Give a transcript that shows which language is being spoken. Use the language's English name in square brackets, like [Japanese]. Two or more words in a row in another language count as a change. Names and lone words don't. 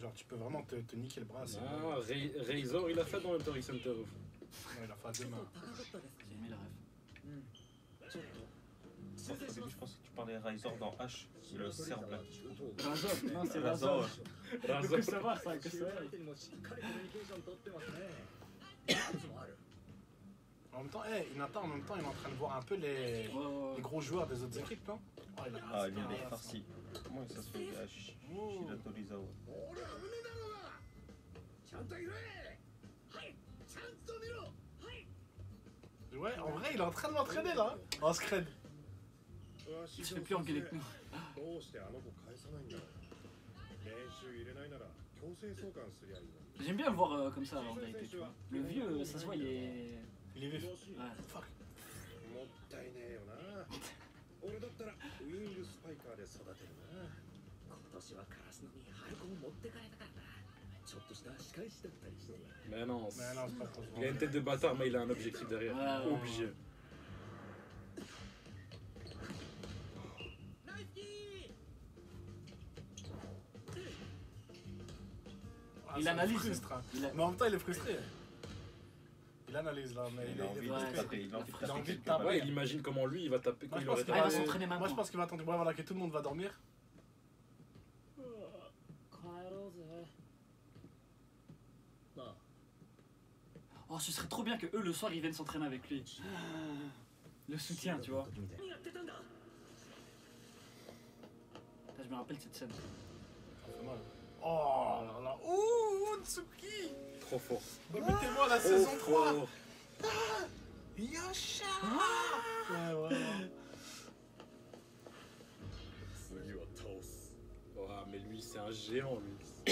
[French] Genre, tu peux vraiment te niquer le bras. c'est- Ah, Razor, il a fait dans Hunter x Hunter. Ouais, il a fait à deux mains. J'ai aimé la rêve. Au début, je pense que tu parlais Razor dans H, le cerf black. Razor, non, c'est Razor, Razor. ouais. Razor. Que ça va, ça, que ça va. [Japanese] 相手にもしっかりコミュニケーション取ってますね。いつもある。 [French] En même temps, Inata, en même temps, il est en train de voir un peu les gros joueurs des autres équipes, non? Oh, il a Ah, lui, il est farci. Comment ça se fait Shirato Rizawa. [Japanese] 俺は胸だろうが。ちゃんといれ。はい。ちゃんと見ろ。はい。 [French] Ouais, en vrai, il est en train de l'entraîner là, en scred. Il se fait plus engueuler que nous. [Japanese] どうしてあの子返さないんだろう。練習入れないなら強制送還すりゃいいのに。 [French] J'aime bien le voir comme ça en vérité, tu vois. Le vieux, ça se voit, il est. Il est vif. Ouais. Fuck. [Japanese] もったいねえよな。俺だったらウィングスパイカーで育てるな。今年はカラスの実ハルコを持ってかれたからな。ちょっとした仕返しだったりして。 [French] Mais non, Mais non, c'est pas trop. il a une tête de bâtard, mais il a un objectif derrière. Ouais. Obligé. [Japanese] ナイスキー。 [French] Ah, Il ça analyse. me frustre, hein. Il a- Mais en même temps, il est frustré. Il analyse là, mais Il a envie de ouais. taper, il a envie de Il a envie taper de quelque taper. part. Ouais, il imagine comment lui il va taper quand Moi, je il pense aurait qu'il Ah, il va tapé. s'entraîner maintenant. Moi, je pense qu'il va attendre. Ouais, voilà, que tout le monde va dormir. [Japanese] 帰ろうぜ。なあ。 [French] Oh, ce serait trop bien que eux le soir ils viennent s'entraîner avec lui. Le soutien, tu vois. [Japanese] 何やってたんだ。 [French] Putain, je me rappelle cette scène. Ça fait mal. Oh là là. Ouh, Tsuki. Trop fort. Bah, mettez-moi la Trop saison 3. fort. Yosha. Ouais, ouais. Ouais, mais lui c'est un géant lui.